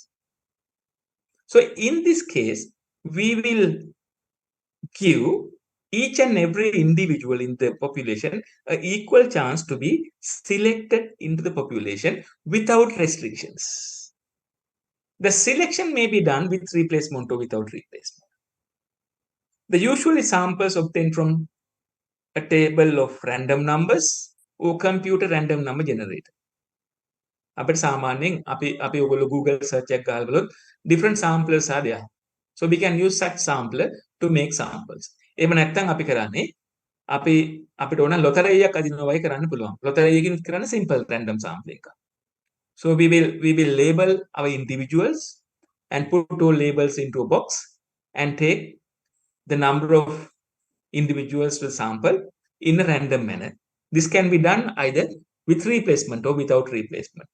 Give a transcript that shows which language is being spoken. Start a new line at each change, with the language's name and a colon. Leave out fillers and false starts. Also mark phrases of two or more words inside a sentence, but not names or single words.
English: So in this case, we will give each and every individual in the population an equal chance to be selected into the population without restrictions. The selection may be done with replacement or without replacement. The usually samples obtained from a table of random numbers or computer random number generator.
Sinhala: අපිට සාමාන්‍යයෙන් අපි ඔයගොල්ලෝ Google search එකක් ගහලා බලුවොත්
English: different samplers are there. So we can use such sampler to make samples.
Sinhala: එහෙම නැත්නම් අපි කරන්නේ අපිට ඕන lottery එකක් අදිනවා වගේ කරන්න පුළුවන්. lottery එකකින් කරන්නේ
English: simple random sampling
Sinhala: එකක්.
English: So we will label our individuals and put all labels into a box and take the number of individuals to sample in a random manner. This can be done either with replacement or without replacement.